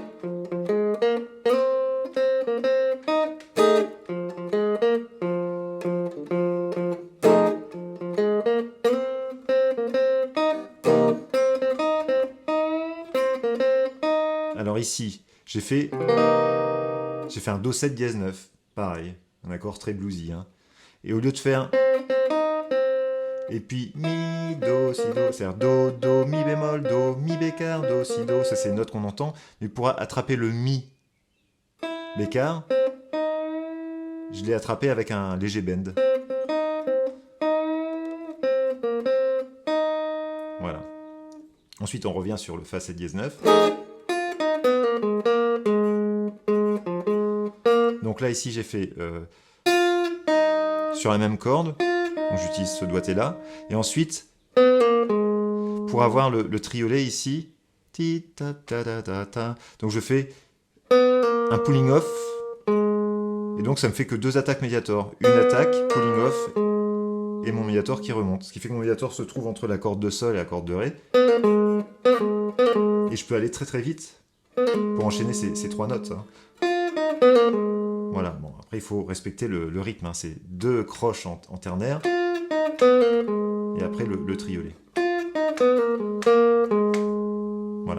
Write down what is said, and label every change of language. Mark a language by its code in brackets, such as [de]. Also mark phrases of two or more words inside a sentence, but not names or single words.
[fr] Alors ici, j'ai fait un Do 7 dièse 9, pareil, un accord très bluesy, hein. Et au lieu de faire... Et puis mi, do, si, do, c'est-à-dire do, do, mi bémol, do, mi bécard, do, si, do, ça c'est les notes qu'on entend, mais pour attraper le mi bécard, je l'ai attrapé avec un léger bend. Voilà. Ensuite on revient sur le Fa 7 dièse 9. Donc là ici j'ai fait sur la même corde, donc j'utilise ce doigté là, et ensuite pour avoir le triolet ici, ti ta ta ta ta ta, donc je fais un [en] pulling off, [fr] et donc ça me fait que deux attaques médiator, une attaque, [en] pulling off, [fr] et mon médiator qui remonte, ce qui fait que mon médiator se trouve entre la corde de sol et la corde de ré, et je peux aller très très vite pour enchaîner ces trois notes. Hein. Voilà, bon, après il faut respecter le rythme, hein. C'est deux croches en ternaire, et après le triolet.